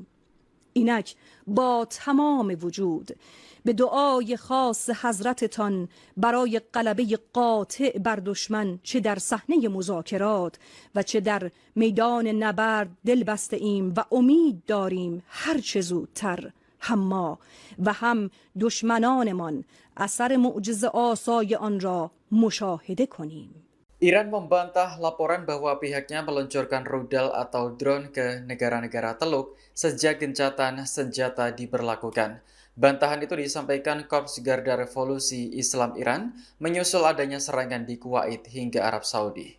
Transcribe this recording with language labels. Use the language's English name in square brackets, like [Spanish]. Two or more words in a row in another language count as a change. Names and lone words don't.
[Persian] اینک با تمام وجود به دعای خاص حضرتتان برای غلبه قاطع بر دشمن چه در صحنه مذاکرات و چه در میدان نبرد دل بسته ایم و امید داریم هر چه زودتر هم ما و هم دشمنانمان اثر معجزه آسای آن را مشاهده کنیم. [Indonesian] Iran membantah laporan bahwa pihaknya meluncurkan rudal atau drone ke negara-negara Teluk sejak gencatan senjata diberlakukan. Bantahan itu disampaikan Korps Garda Revolusi Islam Iran menyusul adanya serangan di Kuwait hingga Arab Saudi.